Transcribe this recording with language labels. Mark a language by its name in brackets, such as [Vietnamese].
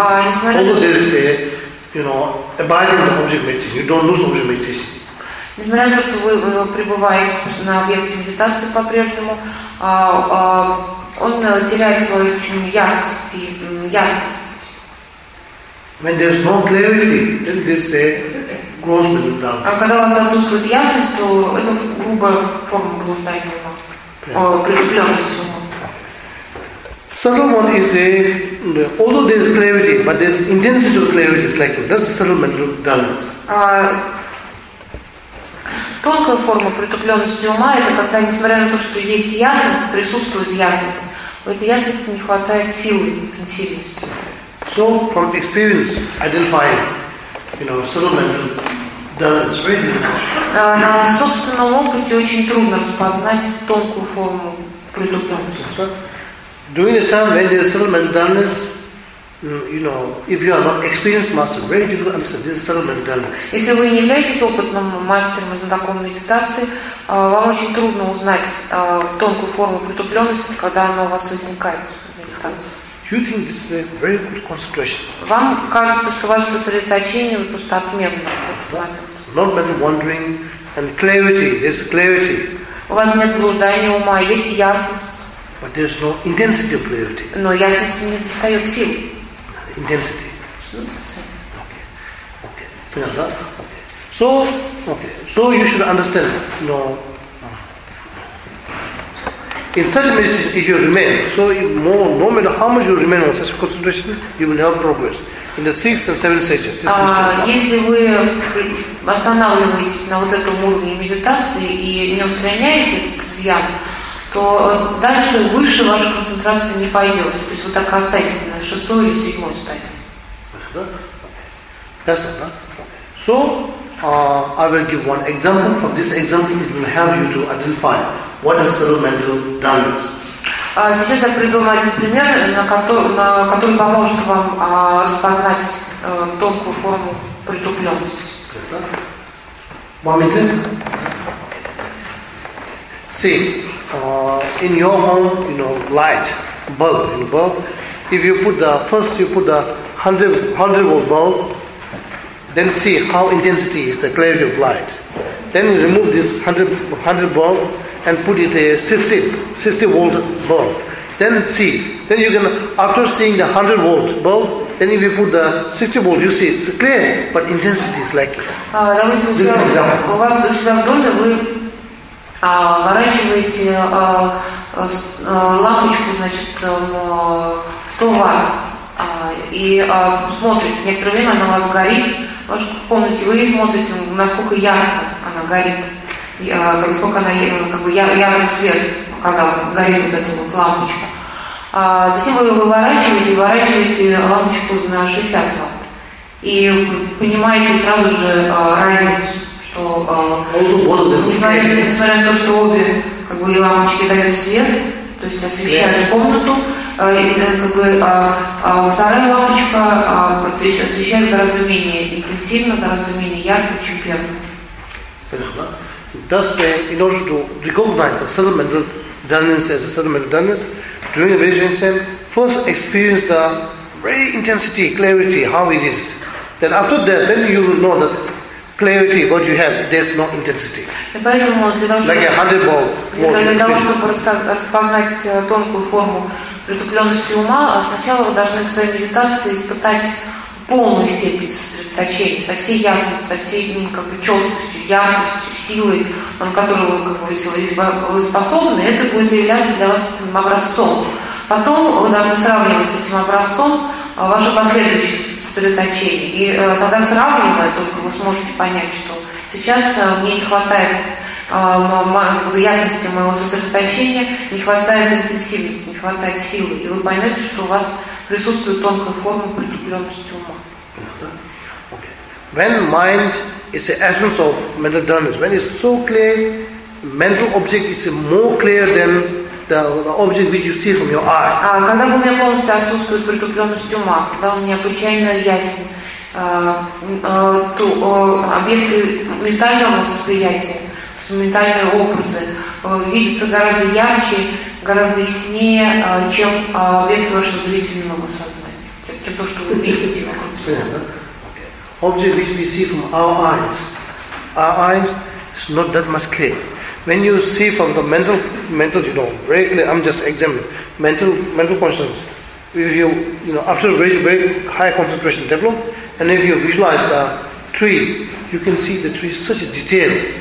[English] Although there is a, you know, abiding the object meditation, you don't lose object meditation. [Russian] Несмотря на то, что вы пребываете на объекте медитации по-прежнему, он теряет свою очень яркость и ясность. [English] When there's no clarity, then this is a gross mental dullness. [Russian] А когда у вас отсутствует ясность, то это грубая форма блуждания ума, притупленность ума. [English] Settlement is a, although there is clarity, but there is intensity of clarity is lacking. That's settlement dullness. [Russian] Тонкая форма притупленности ума – это когда, несмотря на то, что есть ясность, присутствует ясность, в этой ясности не хватает силы, интенсивности. [English] So, from experience, identifying, you know, settlement dullness, very difficult. [Russian] На собственном опыте очень трудно распознать тонкую форму притупленности. [English] During the time when there is settlement dullness, you know, if you are not experienced master, very difficult to understand this is settlement dullness. [Russian] Если вы не являетесь опытным мастером и знатоком медитации, вам очень трудно узнать тонкую форму притупленности, когда она у вас возникает в медитации. [English] You think this is a very good concentration. [Russian] Вам кажется, что ваше сосредоточение просто отменно в этот момент. [English] Not many wandering and clarity, there's clarity. [Russian] У вас нет блуждания ума, есть ясность. [English] But there's no intensity of clarity. [Russian] Но ясности не достает сил. [English] Intensity. Okay. Okay. Okay. So, okay. So you should understand. No. In such meditation, if you remain, so more, no matter how much you remain on such concentration, you will never progress. In the sixth and seventh stages, this meditation. [Russian] Если вы останавливаетесь на вот этом уровне медитации и не устраняете этот изъян, то дальше выше ваша концентрация не пойдет. То есть вы так и останетесь на шестой или седьмой стадии. [English] Yes, that. So, I will give one example. From this example, it will help you to identify what is subtle mental dullness. [Russian] Сейчас я приведу один пример, на который поможет вам распознать тонкую форму притупленности. Вам интересно? [English] See, in your home, you know, light bulb, in bulb. If you put the first, you put the 100 volt bulb. Then see how intensity is the clarity of light. Then you remove this 100 bulb and put it a 60 volt bulb. Then see. Then you can, after seeing the 100 volt bulb, then if you put the 60 volt, you see it's clear, but intensity is like. This example. [Russian] У вас в доме вы ворачиваете лампочку, значит, 100 ватт, и смотрите, некоторое время она у вас горит, в вашей комнате вы смотрите, насколько ярко она горит, насколько она, как бы, яркий свет, когда горит вот эта вот лампочка. Затем вы выворачиваете и ворачиваете лампочку на 60 ватт, и понимаете сразу же разницу. Несмотря на то, что обе, как бы, лампочки дают свет, то есть освещают комнату, вторая лампочка освещает гораздо менее интенсивно, гораздо менее ярко, чем первая. [English] Thus, in order to recognize the subtle mental dullness as a subtle mental dullness, during the vision, first experience the very intensity, clarity, how it is. Then after that, then you will know that clarity, what you have, there's no intensity. Like a 100 volt. [Russian] Для того, чтобы распознать тонкую форму притупленности ума, сначала вы должны в своей медитации испытать полную степень сосредоточения, со всей ясностью, со всей, как бы, четкостью, яркостью, силой, на которую вы, как вы способны, это будет являться для вас образцом. Потом вы должны сравнивать с этим образцом ваше последующее. И тогда, сравнивая, только вы сможете понять, что сейчас мне не хватает ясности моего сосредоточения, не хватает интенсивности, не хватает силы. И вы поймете, что у вас присутствует тонкая форма притупленности ума. [English] When mind is the essence of mental dullness, when it's so clear, mental object is more clear than the object which you see from your eye. [Russian] Когда у меня полностью отсутствует притупленность ума, когда он необычайно ясен, то объекты ментального восприятия, ментальные образы видятся гораздо ярче, гораздо яснее, чем объекты вашего зрительного сознания, чем то, что вы видите вокруг. [English] Object which we see from our eyes is not that much clear. When you see from the mental, you know, very clear, I'm just examining, mental consciousness. If you know, after very, very high concentration develop, and if you visualize the tree, you can see the tree such a detail.